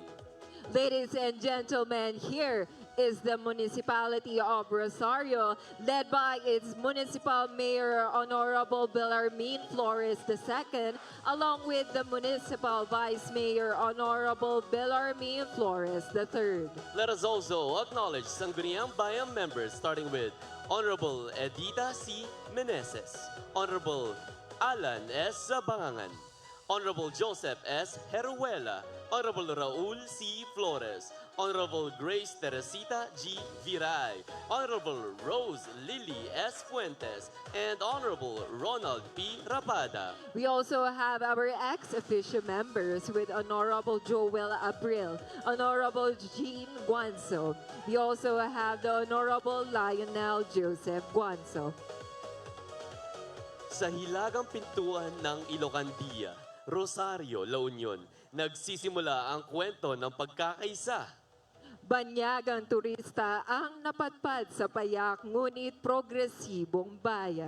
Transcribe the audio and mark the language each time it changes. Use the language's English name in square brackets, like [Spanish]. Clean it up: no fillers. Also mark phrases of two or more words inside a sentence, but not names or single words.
[English] Ladies and gentlemen, here is the municipality of Rosario, led by its municipal mayor, Honorable Bellarmine Flores II, along with the municipal vice mayor, Honorable Bellarmine Flores III. Let us also acknowledge Sangguniang Bayan members, starting with Honorable Edita C. Meneses, Honorable Alan S. Zabangan, Honorable Joseph S. Heruela, Honorable Raul C. Flores, Honorable Grace Teresita G. Viray, Honorable Rose Lily S. Fuentes, and Honorable Ronald P. Rapada. We also have our ex-officio members with Honorable Joel Abril, Honorable Jean Guanzo. We also have the Honorable Lionel Joseph Guanzo. [Filipino] Sa hilagang pintuan ng Ilocandia, Rosario, La Union, nagsisimula ang kwento ng pagkakaisa. Banyagang turista ang napadpad sa payak ngunit progresibong bayan.